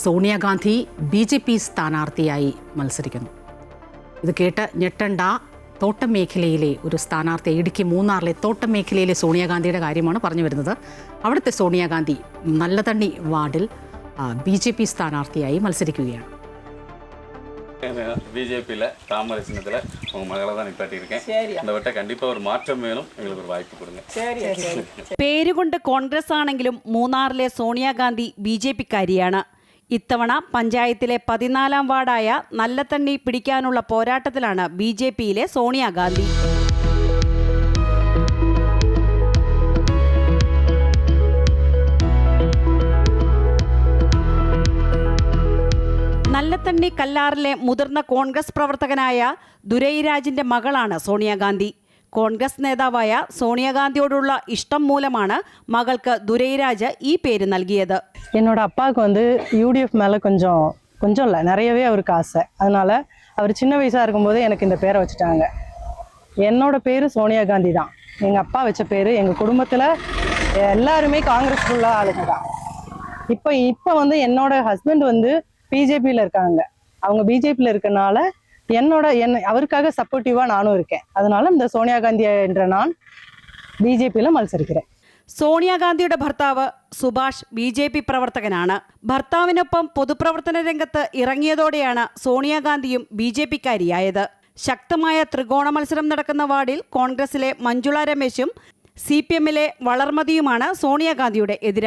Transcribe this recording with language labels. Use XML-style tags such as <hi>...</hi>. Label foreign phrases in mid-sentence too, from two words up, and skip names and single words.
<ml>സോണിയാഗാന്ധി BJP സ്ഥാനാർത്ഥിയായി മത്സരിക്കുന്നു. ഇത് കേട്ട് ഞെട്ടണ്ട. തോട്ടം മേഖലയിലെ ഒരു സ്ഥാനാർത്ഥി, ഇടുക്കി മൂന്നാറിലെ തോട്ടം മേഖലയിലെ സോണിയാഗാന്ധിയുടെ കാര്യമാണ് പറഞ്ഞു വരുന്നത്. അവിടുത്തെ സോണിയാഗാന്ധി നല്ലതണ്ണി വാർഡിൽ BJP സ്ഥാനാർത്ഥിയായി മത്സരിക്കുകയാണ്.</ml> <ta>பிஜேபியில் தாமரை சின்னத்தில் உங்கள் மகளை தான் நிப்பாட்டியிருக்கேன். அந்த வட்ட கண்டிப்பாக ஒரு மாற்றம் வேணும், எங்களுக்கு ஒரு வாய்ப்பு கொடுங்க.</ta> <ml>പേരുകൊണ്ട് കോൺഗ്രസ് ആണെങ്കിലും മൂന്നാറിലെ സോണിയാഗാന്ധി BJP-കാരിയാണ്. ഇത്തവണ പഞ്ചായത്തിലെ 14-ാം വാർഡായ നല്ലതണ്ണി പിടിക്കാനുള്ള പോരാട്ടത്തിലാണ് BJP-യിലെ സോണിയാഗാന്ധി. നല്ലതണ്ണി കല്ലാറിലെ മുതിർന്ന കോൺഗ്രസ് പ്രവർത്തകനായ ദുരൈരാജിന്റെ മകളാണ് സോണിയാഗാന്ധി. കോൺഗ്രസ് നേതാവായ സോണിയാഗാന്ധിയോടുള്ള ഇഷ്ടം മൂലമാണ് മകൾക്ക് ദുരൈരാജ് ഈ പേര് നൽകിയത്.</ml> <ta>என்னோட அப்பாவுக்கு வந்து UDF மேலே கொஞ்சம் இல்லை, நிறையவே அவருக்கு ஆசை. அதனால அவர் சின்ன வயசாக இருக்கும்போது எனக்கு இந்த பேரை வச்சுட்டாங்க. என்னோட பேர் சோனியாகாந்தி தான். எங்கள் அப்பா வச்ச பேர். எங்கள் குடும்பத்தில் எல்லாருமே காங்கிரஸ் உள்ள ஆளுங்க தான். இப்போ வந்து என்னோட ஹஸ்பண்ட் வந்து BJP-ல இருக்காங்க. அவங்க BJP-ல இருக்கனால அவருக்காக சப்போர்ட்டிவாக நானும் இருக்கேன். அதனால இந்த സോണിയാഗാന്ധി என்ற நான் BJP-ல മത്സരിக்கிறேன்.</ta> <ml>സോണിയാഗാന്ധിയുടെ ഭർത്താവ് സുഭാഷ് BJP പ്രവർത്തകനാണ്. ഭർത്താവിനൊപ്പം പൊതുപ്രവർത്തന രംഗത്ത് ഇറങ്ങിയതോടെയാണ് സോണിയാഗാന്ധിയും BJP-കാരിയായത്. ശക്തമായ ത്രികോണ മത്സരം നടക്കുന്ന വാർഡിൽ കോൺഗ്രസിലെ മഞ്ജുള രമേശും CPM-ലെ വളർമതിയുമാണ് സോണിയാഗാന്ധിയുടെ എതിരാളികൾ.</ml>